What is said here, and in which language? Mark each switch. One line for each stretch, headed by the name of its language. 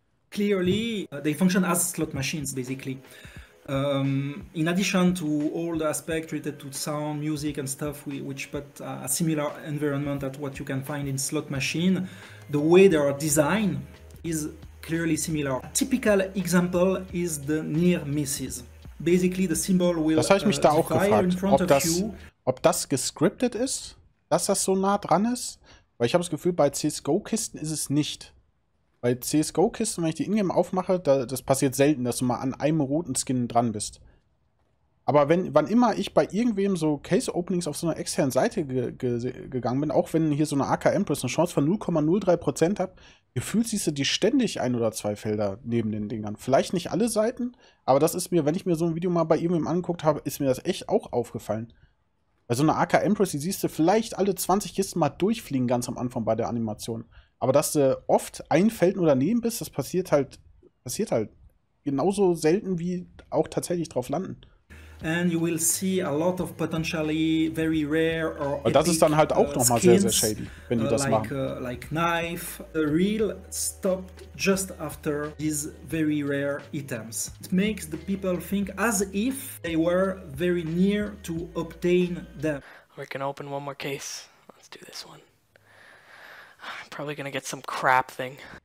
English: Clearly, they function as slot machines, basically. In addition to all the aspects related to sound, music and stuff, which put a similar environment at what you can find in slot machine, the way they are designed is clearly similar. A typical example is the near misses. Basically, the symbol will
German: das habe ich mich da auch gefragt, ob das gescriptet ist, dass das so nah dran ist, weil ich habe das Gefühl, bei CSGO-Kisten ist es nicht. Bei CSGO-Kisten, wenn ich die Ingame aufmache, das passiert selten, dass du mal an einem roten Skin dran bist. Aber wann immer ich bei irgendwem so Case-Openings auf so einer externen Seite gegangen bin, auch wenn hier so eine AK-Empress eine Chance von 0,03% hat, gefühlt siehst du die ständig 1 oder 2 Felder neben den Dingern. Vielleicht nicht alle Seiten, aber das ist mir, wenn ich mir so ein Video mal bei irgendwem angeguckt habe, ist mir das echt auch aufgefallen. Bei so einer AK-Empress, die siehst du vielleicht alle 20 Kisten mal durchfliegen ganz am Anfang bei der Animation. Aber dass du oft ein Feld nur daneben bist, das passiert halt genauso selten wie auch tatsächlich drauf landen.
English: And you will see a lot of potentially very rare or
German: Und das ist dann halt auch nochmal sehr, sehr shady, wenn die das machen.
English: Like knife. The reel stopped just after these very rare items. It makes the people think as if they were very near to obtain them. We can open one more case. Let's do this one. I'm probably gonna get some crap thing.